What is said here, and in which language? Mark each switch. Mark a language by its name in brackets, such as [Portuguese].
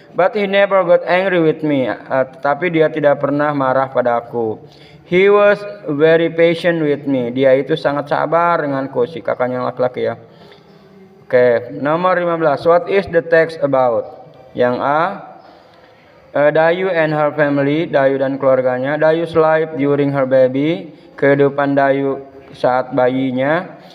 [English] But he never got angry with me. [Indonesian] Tapi dia tidak pernah marah pada aku. [English] He was very patient with me. [Indonesian] Dia itu sangat sabar denganku, si kakaknya laki-laki ya. Oke, nomor 15. [English] What is the text about? Yang A, Dayu and her family, [Indonesian] Dayu dan keluarganya. [English] Dayu's life during her baby, [Indonesian] kehidupan Dayu saat bayinya.